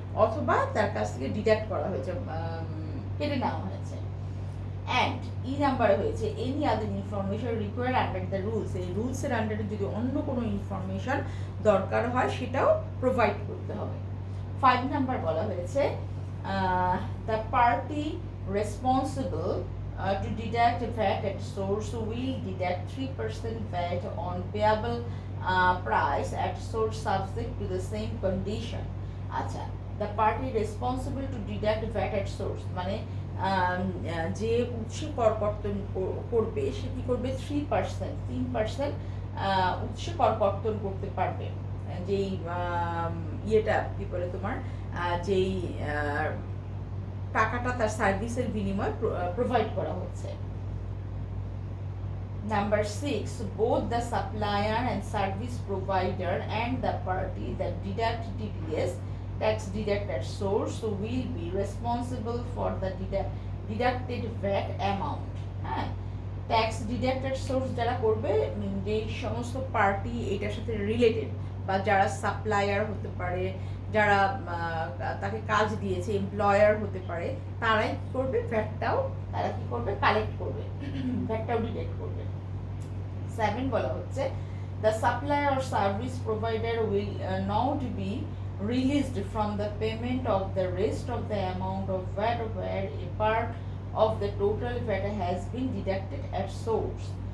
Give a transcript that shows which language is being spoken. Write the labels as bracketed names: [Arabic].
[Bangla] অথবা তার কাছ থেকে ডিডাক্ট করা হয়েছে, কেটে নেওয়া হয়েছে। অ্যান্ড ই নাম্বারে হয়েছে [English] any other information required under the rules, [Bangla] এই রুলসের আন্ডারে যদি অন্য কোনো ইনফরমেশন দরকার হয় সেটাও প্রোভাইড করতে হবে। [English] 5 [Bangla] নাম্বার বলা হয়েছে [English] The party responsible to deduct VAT at source will deduct 3% VAT on payable price at source subject to the same condition. [Bangla] আচ্ছা, [English] the party responsible to deduct VAT at source [Bangla] মানে যে উৎসে কর কর্তন করবে সে কি করবে 3% উৎসে কর কর্তন করতে পারবে, যেই ইয়েটা কি বলে তোমার যেই টাকাটা তার সার্ভিসের বিনিময়ে প্রোভাইড করা হচ্ছে। [English] Number 6, both the supplier and service provider and the party that deduct TDS, tax deduct at source, will be responsible for the deducted VAT amount. [Bangla] হ্যাঁ, ট্যাক্স ডিডাক্টেড সোর্স যারা করবে, যে সমস্ত পার্টি এটার সাথে রিলেটেড বা যারা সাপ্লায়ার হতে পারে, যারা তাকে কাজ দিয়েছে, এমপ্লয়ার হতে পারে, তারাই কী করবে, ভ্যাটটাও তারা কী করবে, কালেক্ট করবে, ভ্যাটটাও ডিডাক্ট করবে। [English] 7 [Bangla] বলা হচ্ছে [English] the supplier or service provider will not be released from the payment of the rest of the amount of VAT where a part of the total VAT has been deducted at source.